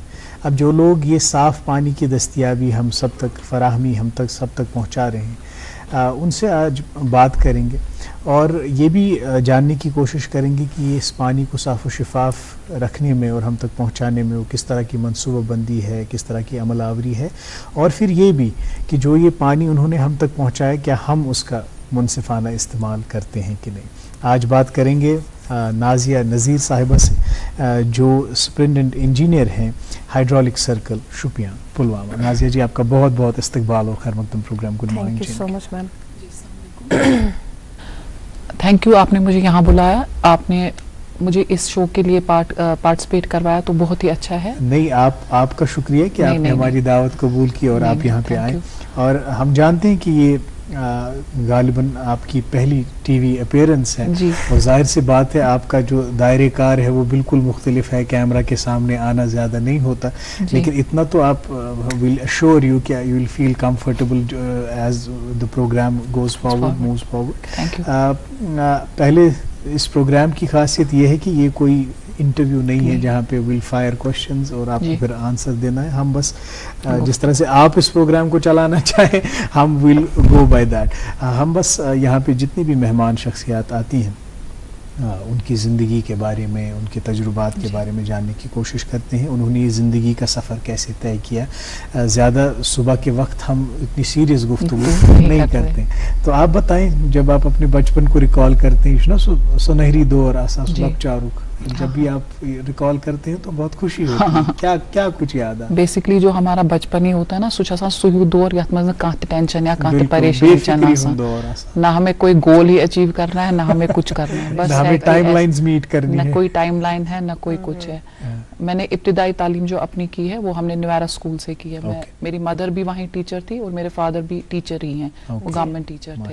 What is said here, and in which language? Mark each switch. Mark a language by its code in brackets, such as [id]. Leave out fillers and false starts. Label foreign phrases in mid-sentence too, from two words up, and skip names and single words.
[hi] अब जो लोग ये साफ़ पानी की दस्तयाबी हम सब तक फराहमी हम तक सब तक पहुंचा रहे हैं, उनसे आज बात करेंगे और ये भी जानने की कोशिश करेंगे कि इस पानी को साफ़ व शफाफ रखने में और हम तक पहुंचाने में वो किस तरह की मनसूबाबंदी है, किस तरह की अमल आवरी है, और फिर ये भी कि जो ये पानी उन्होंने हम तक पहुंचाया क्या हम उसका मुनसिफाना इस्तेमाल करते हैं कि नहीं। आज बात करेंगे नाजिया नज़ीर साहिबा से, जो सुपरिटेंडेंट इंजीनियर हैं हाइड्रोलिक सर्कल शुपियां पुलवामा। नाजिया जी, आपका बहुत बहुत इस्तकबाल और खैर मकदम प्रोग्राम [en] good morning. thank you so much ma'am. thank you, [hi] आपने मुझे यहाँ बुलाया, आपने मुझे इस शो के लिए पार्टिसिपेट करवाया, तो बहुत ही अच्छा है। नहीं, आपका शुक्रिया कि नहीं, आपने नहीं, हमारी दावत कबूल की और नहीं, आप यहाँ पे [en] thank [hi] आए। [en] you। [hi] और हम जानते हैं कि ये गालिबन आपकी पहली टीवी अपीयरेंस है जी। और जाहिर सी बात है आपका जो दायरे कार है वो बिल्कुल मुख्तलिफ है, कैमरा के सामने आना ज़्यादा नहीं होता, जी। लेकिन इतना तो आप [en] will assure you कि you will feel comfortable as the program goes forward, moves forward. thank you. [hi] पहले इस प्रोग्राम की खासियत ये है कि ये कोई इंटरव्यू नहीं है जहाँ पे [en] will fire questions [hi] और आपको जी। फिर आंसर देना है। हम बस जिस तरह से आप इस प्रोग्राम को चलाना चाहें हम [en] will go by that. [hi] हम बस यहाँ पे जितनी भी मेहमान शख्सियात आती हैं उनकी ज़िंदगी के बारे में, उनके तजुर्बात के बारे में जानने की कोशिश करते हैं, उन्होंने ये ज़िंदगी का सफ़र कैसे तय किया। ज़्यादा सुबह के वक्त हम इतनी सीरियस गुफ्तगू नहीं करते। तो आप बताएं, जब आप अपने बचपन को रिकॉल करते हैं, [ks] ना सुनहरी दौर आसासुलभ चारुक, [hi] जब भी आप रिकॉल करते हैं तो बहुत खुशी होती है। क्या क्या कुछ याद है? बेसिकली जो हमारा बचपन ही होता है ना, [ks] सुच आसान सुयू दौर यथ मज कांत टेंशन या कांत [hi] बिल्कुल, [ks] परेशानी बेफिक्री चना दौर आसान। [hi] ना हमें कोई गोल ही अचीव करना है, ना हमें कुछ करना है, बस ना हमें [en] timelines meet [hi] करनी ना है। कोई टाइमलाइन है, ना कोई कुछ है। मैंने इब्तिदाई तालीम जो अपनी की है वो हमने निवारा स्कूल से की है। मैं, मेरी मदर भी वहीं टीचर थी और मेरे फादर भी टीचर ही हैं, वो गवर्नमेंट टीचर थे।